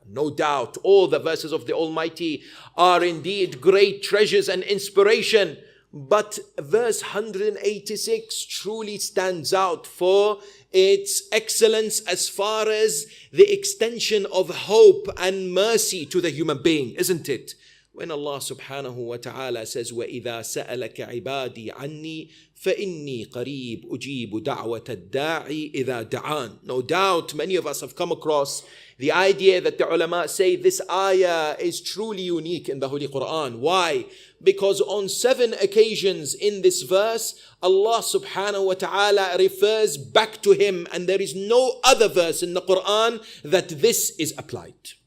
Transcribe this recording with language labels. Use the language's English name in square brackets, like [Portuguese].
[English] No doubt, all the verses of the Almighty are indeed great treasures and inspiration. But verse 186 truly stands out for its excellence as far as the extension of hope and mercy to the human being, isn't it? When Allah subhanahu wa ta'ala says, [Arabic] وَإِذَا سَأَلَكَ عِبَادِي عَنِّي فَإِنِّي قَرِيبٌ أُجِيبُ دَعْوَةَ الدَّاعِ إِذَا دَعَانِ. [English] No doubt many of us have come across the idea that the ulama say this ayah is truly unique in the Holy Quran. Why? Because on 7 occasions in this verse, Allah subhanahu wa ta'ala refers back to Him, and there is no other verse in the Quran that this is applied.